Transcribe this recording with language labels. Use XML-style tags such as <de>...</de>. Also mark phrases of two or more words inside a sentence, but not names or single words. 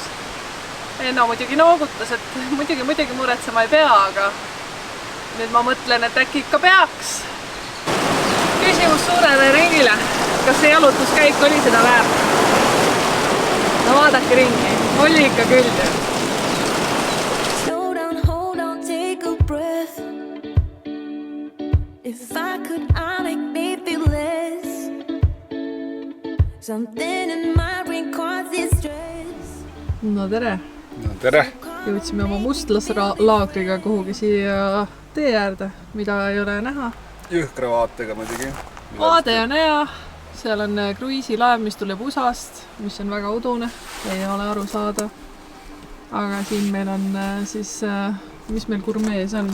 <et>Enno muidugi noogutas, et muidugi muretsema ei pea, aga nüüd ma mõtlen, et äkki ikka peaks. Küsimus suurele ringile, kas see jalutuskäik oli seda väärt? No vaadake ringi, oli ikka küll.</et> <en>Slow down, hold on, take a breath. If I could, I'd make me feel less. Something in my brain causes stress.</en> <et>No tere! No tere! Jõudsime oma mustlaslaagriga kuhugi siia tee äärde, mida ei ole näha. Jõhkra vaatega muidugi. Vaade on hea. Seal on kruiisilaev, mis tuleb USAst, mis on väga udune, ei ole aru saada. Aga siin meil on siis, mis meil gurmees on?</et>